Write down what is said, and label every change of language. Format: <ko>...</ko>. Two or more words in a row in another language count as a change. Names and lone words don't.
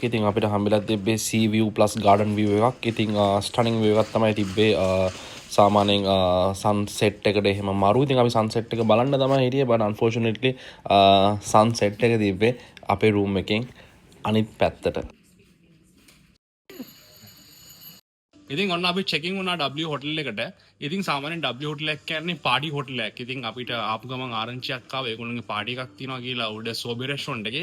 <si>ඉතින් අපිට හම්බෙලා තිබ්බේ</si> <en>sea view plus garden view</en> <si>එකක්. ඉතින්</si> <en>stunning view</en> <si>එකක් තමයි තිබ්බේ. සාමාන්‍යයෙන් sunset එකට එහෙම මරු. ඉතින් අපි sunset එක බලන්න තමයි හිටියේ.</si> <en>but unfortunately sunset</en> <si>එක තිබ්බේ අපේ රූම් එකෙන් අනිත් පැත්තට. ඉතින් ඔන්න අපි චෙකින් වුණා W හොටල් එකට. ඉතින් සාමාන්‍යයෙන් W හොටල් එක කියන්නේ</si> <en>party hotel</en> <si>එකක්. ඉතින් අපිට ආපු ගමන් ආරංචියක් ආවා ඒගොල්ලෝගේ පාටි එකක් තියෙනවා කියලා උඩ සෝබි රෙස්ටොරන්ට් එකේ.</si>